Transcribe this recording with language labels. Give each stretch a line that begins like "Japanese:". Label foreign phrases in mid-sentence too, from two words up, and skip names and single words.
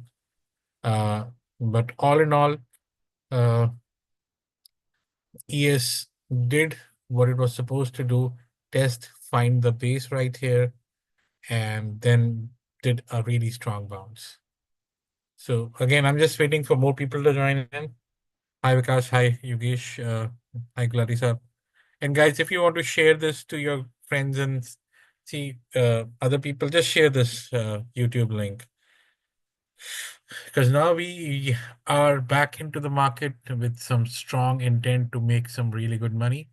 English: But all in all, ES did what it was supposed to do, test, find the base right here, and then did a really strong bounce. So again, I'm just waiting for more people to join in. Hi Vikas, hi Yogesh, hi Clarissa. And guys, if you want to share this to your friends and see other people, just share this YouTube link. Because now we are back into the market with some strong intent to make some really good money.